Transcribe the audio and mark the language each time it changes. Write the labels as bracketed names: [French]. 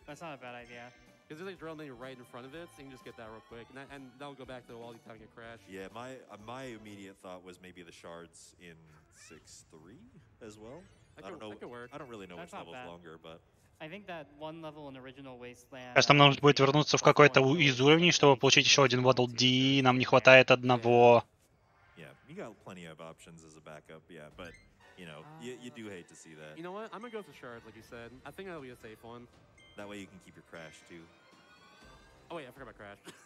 [English] That's not a bad idea. Because there's a drill thing right in front of it, so you can just get that real quick, and that'll go back to the wall you get crashed. Yeah, my immediate thought was maybe the shards in 6-3 as well. I don't know. That could work. I don't really know That's which level's bad. longer, but. I think that one level in original Wasteland. [Russian] Сейчас нам нужно будет вернуться в какой-то из уровней, чтобы получить еще один Waddle D. Нам не хватает одного. [English] Yeah, you got plenty of options as a backup, yeah, but you know, you do hate to see that. You know what? I'm gonna go for shards, like you said. I think that'll be a safe one. That way you can keep your crash too. Oh wait, I forgot about crash.